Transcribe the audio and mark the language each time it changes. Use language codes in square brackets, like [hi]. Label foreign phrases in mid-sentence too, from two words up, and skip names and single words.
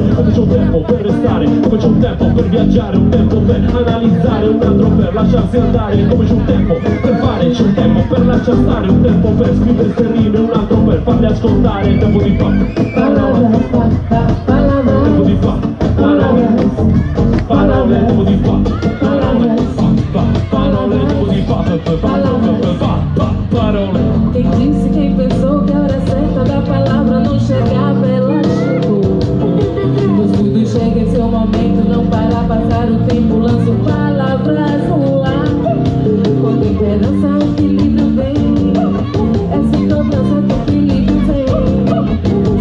[it] Come c'è un tempo per restare, come c'è un tempo per viaggiare, un tempo per analizzare, un altro per lasciarsi andare, come c'è un tempo per fare, c'è un tempo per lasciar stare, un tempo per scrivere ste rime, un altro per farle ascoltare, il tempo di parole, tempo di parole, parole, tempo di parole, tempo di parole. [pt] Quem disse, quem pensou que a hora certa da palavra não chegava, ela chegou. Pois tudo chega em seu momento, não para passar o tempo, lanço palavras no ar. Com temperança, o equilíbrio vem. É sem cobrança que o equilíbrio vem.